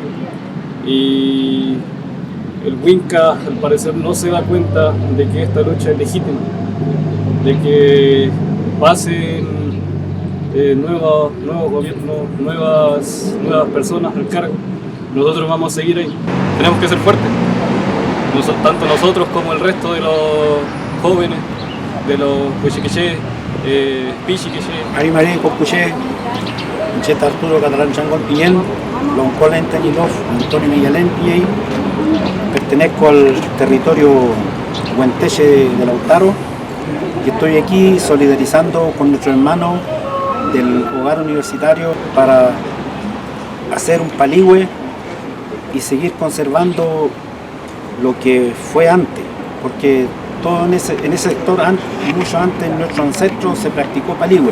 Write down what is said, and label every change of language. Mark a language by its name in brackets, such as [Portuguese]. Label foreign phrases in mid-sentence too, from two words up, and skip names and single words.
[Spanish] Y el Winca al parecer no se da cuenta de que esta lucha es legítima, de que pasen nuevos gobiernos, nuevas personas al cargo. Nosotros vamos a seguir ahí. Tenemos que ser fuertes. Tanto nosotros como el resto de los jóvenes, de los Huechiquiché, Pichiquiché. Arrimaray, Copuché, Incheta Arturo, Catalán Changol Piñén, Loncolen Teñilov, Antonio Miguelén Piñey. Pertenezco al territorio Huenteche de Lautaro y estoy aquí solidarizando con nuestros hermanos del hogar universitario para hacer un paligüe y seguir conservando lo que fue antes, porque todo en ese sector, mucho antes, nuestros ancestros se practicó paligüe.